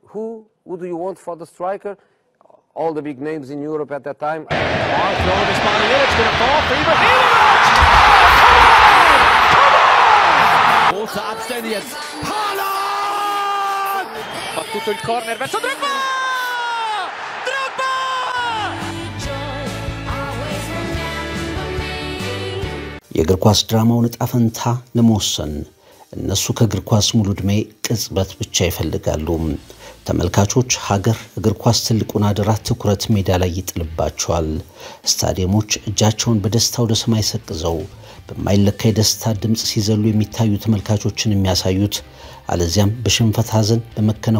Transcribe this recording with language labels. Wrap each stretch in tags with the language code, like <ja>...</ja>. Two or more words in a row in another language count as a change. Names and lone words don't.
<en>who do you want for the striker? All the big names in Europe at that time. It's going to fall for Ibrahimovic! Ball to Abstenius. Haaland!</en> <it>Battuto il corner verso Drogba! Drogba!</it> <am>የእግር ኳስ ድራማውን ዕጣ ፈንታ ለመወሰን እነሱ ከእግር ኳስ ሙሉ ዕድሜ ቅጽበት ብቻ ይፈልጋሉ። ተመልካቾች ሀገር እግር ኳስ ትልቁን አደራ ትኩረት ሜዳ ላይ ይጥልባቸዋል። ስታዲየሞች እጃቸውን በደስታ ወደ ሰማይ ሰቅዘው በማይለካ የደስታ ድምጽ ሲዘሉ የሚታዩ ተመልካቾችን የሚያሳዩት አለዚያም በሽንፈት ሐዘን በመከነ</am>